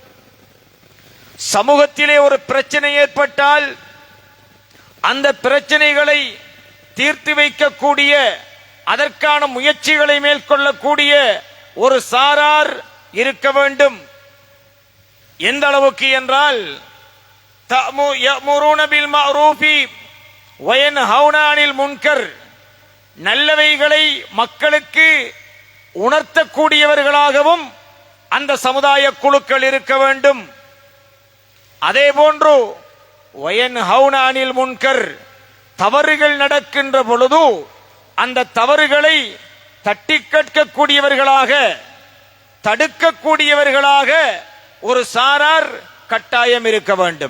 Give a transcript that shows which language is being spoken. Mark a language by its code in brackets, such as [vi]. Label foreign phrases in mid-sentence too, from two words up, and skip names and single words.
[ta] சமூகத்திலே ஒரு பிரச்சனை ஏற்பட்டால் அந்த பிரச்சனைகளை தீர்த்து வைக்கக்கூடிய, அதற்கான முயற்சிகளை மேற்கொள்ளக்கூடிய ஒரு சாரார் இருக்க வேண்டும். எந்த அளவுக்கு என்றால், [ar] يأمرون بالمعروف وينهون عن المنكر, [ta] நல்லவைகளை மக்களுக்கு உணர்த்தக்கூடியவர்களாகவும் அந்த சமுதாய குழுக்கள் இருக்க வேண்டும். அதே போன்று [ar] وينهون عن المنكر, [ta] தவறுகள் நடக்கின்ற பொழுது அந்த தவறுகளை தட்டி கேட்கக்கூடியவர்களாக, தடுக்கக்கூடியவர்களாக ஒரு சாரார் கட்டாயம் இருக்க வேண்டும்.